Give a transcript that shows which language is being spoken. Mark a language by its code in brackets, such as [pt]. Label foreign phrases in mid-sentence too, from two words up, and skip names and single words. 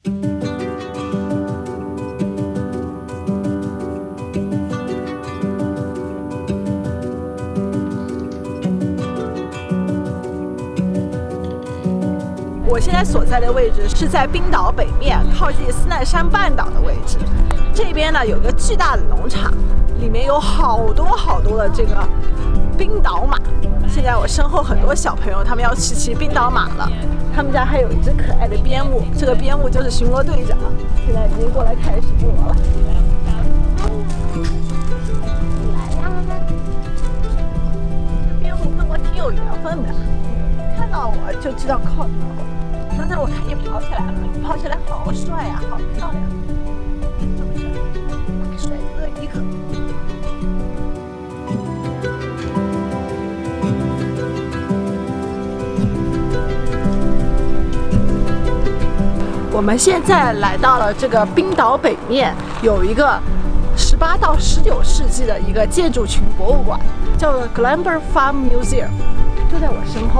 [zh] 我现在所在的位置是在冰島北面，靠近斯奈山半島的位置。這邊呢有個巨大的農場，裡面有好多的這個冰島馬。現在我身後很多小朋友，他們要去騎冰島馬了。他們家還有一只可愛的邊牧，這個邊牧就是巡邏隊長，現在已經過來開始巡邏了。來呀！這邊牧跟我挺有緣分的，看到我就知道靠近我。刚才我看你跑起来了，你跑起来好帥呀，好漂亮，是不是？帥哥一個。我們現在來到了這個冰島北面，有一個18到19世紀的一個建築群博物館，叫做 Glamber Farm Museum，就在我身後。